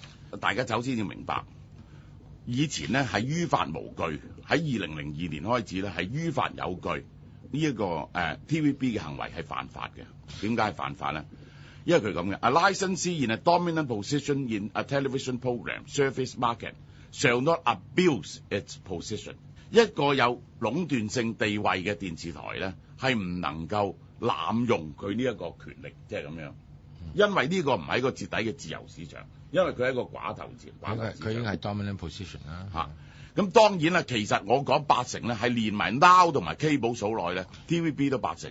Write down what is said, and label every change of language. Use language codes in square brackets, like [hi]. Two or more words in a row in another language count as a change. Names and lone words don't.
[yue] 大家首先要明白，以前咧係於法無據，喺2002年開始咧係於法有據。呢一個TVB 嘅行為係犯法嘅。點解係犯法咧？因為佢咁嘅 ， [en] a licensee in a dominant position in a television program service market shall not abuse its position。 [yue] 一個有壟斷性地位嘅電視台咧，係唔能夠濫用佢呢一個權力，即係咁樣。因為呢個唔係一個徹底嘅自由市場，因為佢係一個寡頭市場。佢已經係 [en] dominant position [yue] 啦。嚇！咁當然啦，其實我講80%咧，係連埋 Now 同埋 Cable 數內咧 ，TVB 都80%。